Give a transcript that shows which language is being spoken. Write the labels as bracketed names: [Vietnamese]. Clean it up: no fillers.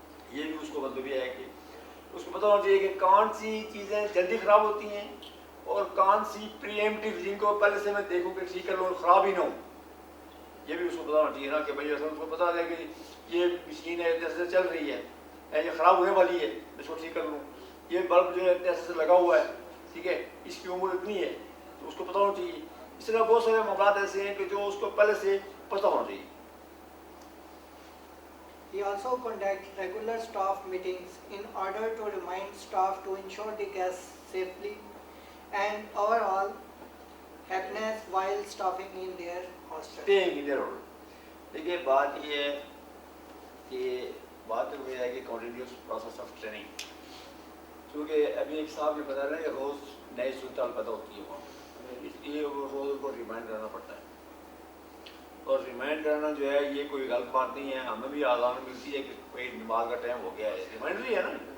[Urdu] یہ بھی اس کو مطلب یہ ہے کہ اس کو پتہ ہونا چاہیے کہ کون سی چیزیں جلدی خراب ہوتی ہیں اور کون سی پری ایمپٹیو جن کو پہلے سے میں دیکھوں کہ ٹھیک کر لوں خراب ہی نہ ہو یہ بھی اس کو پتہ ہونا چاہیے نا کہ بھائی اصل اس کو پتہ ہے کہ یہ مشین ہے اتنے سے چل رہی ہے یہ خراب ہونے والی ہے میں اس کو ٹھیک کر لوں یہ بلب جو ہے اتنے سے لگا ہوا ہے ٹھیک ہے اس کی عمر اتنی ہے تو اس کو پتہ ہونا چاہیے اس طرح بہت سارے معاملات ایسے ہیں کہ جو اس کو پہلے سے پتہ ہونا چاہیے. [English] We also conduct regular staff meetings in order to remind staff to ensure the guests safely and overall happiness while staffing in their hostel. Staying in their hostel. [Urdu] دیکھیے بات یہ ہے کہ بات یہ ہے کہ [English] continuous process of training. [Urdu] کیونکہ ابھی ایک صاحب نے بتایا نا کہ روز نئی صورتحال پیدا ہوتی ہے وہاں اس لیے وہ روز کو ریمائنڈ کرنا پڑتا ہے اور ریمائنڈ کرنا جو ہے یہ کوئی غلط بات نہیں ہے ہمیں بھی آزان ملتی ہے کہ کوئی نماز کا ٹائم ہو گیا ہے ریمائنڈر ہی ہے نا